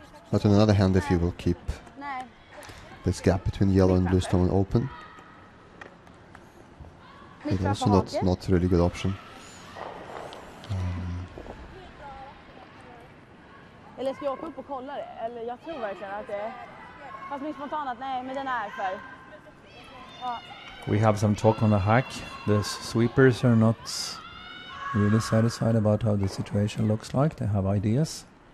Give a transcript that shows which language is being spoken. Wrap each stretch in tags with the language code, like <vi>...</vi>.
<en>But on the other hand, if you will keep</en> <sv>Nej.</sv> <en>this gap between yellow and blue stone open, it's also not really good option.</en> <sv>Eller ska jag åka upp och kolla det? Eller jag tror verkligen att det är... Fast min spontan att nej, men den är för... Ja.</sv> <en>We have some talk on the hack. The sweepers are not really satisfied about how the situation looks like. They have ideas.</en>